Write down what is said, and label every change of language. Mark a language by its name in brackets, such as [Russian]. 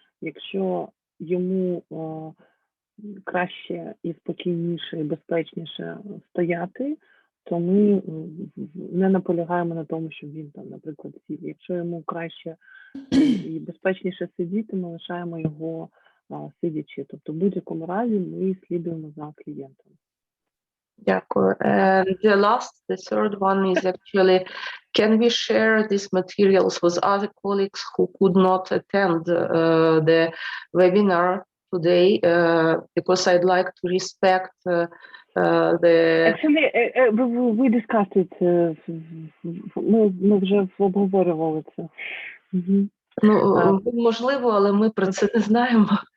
[Ukrainian] Якщо йому краще і спокійніше, і безпечніше стояти, то ми не наполягаємо на тому, щоб він там, наприклад, сів. Якщо йому краще і безпечніше сидіти, ми лишаємо його сидячи. Тобто в будь-якому разі ми слідуємо за клієнтом. Дякую. [English] And the third one is actually, can we share these materials with other colleagues who could not attend the webinar today? Because I'd like to respect the... Actually, we discussed it. [Ukrainian] Ми вже обговорювали це. Ну, можливо, але ми про це не знаємо.